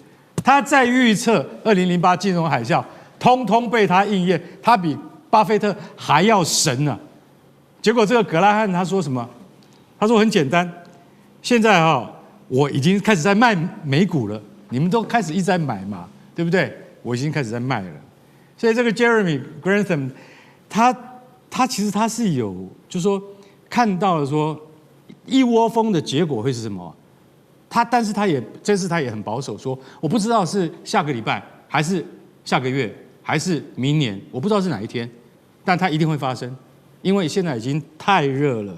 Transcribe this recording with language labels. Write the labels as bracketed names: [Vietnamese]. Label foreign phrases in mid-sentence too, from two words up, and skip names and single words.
[Chinese] 他在預測2008金融海嘯，通通被他應驗。他比巴菲特還要神啊！結果這個格拉漢他說什麼？他說很簡單，現在我已經開始在賣美股了，你們都開始一直在買嘛，對不對？我已經開始在賣了。所以這個 Jeremy Grantham，他其實他是有，就是說看到了說一窩蜂的結果會是什麼？但是這次他也很保守，說我不知道是下個禮拜還是下個月還是明年，我不知道是哪一天，但它一定會發生，因為現在已經太熱了。